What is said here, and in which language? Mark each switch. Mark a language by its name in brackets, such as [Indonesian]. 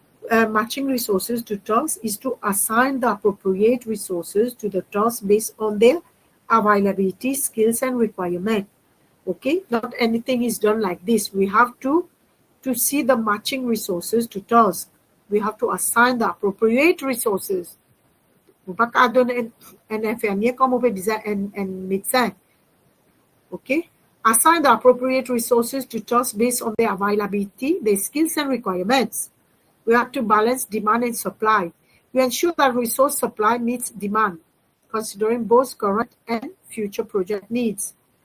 [English] Matching resources to tasks is to assign the appropriate resources to the task based on their availability, skills, and requirement. Okay, not anything is done like this. We have to see the matching resources to tasks. We have to assign the appropriate resources. [French] Un infirmier comme on peut dire un médecin. [English] Okay, assign the appropriate resources to tasks based on their availability, their skills, and requirements. We have to balance demand and supply. We ensure that resource supply meets demand, considering both current and future project needs.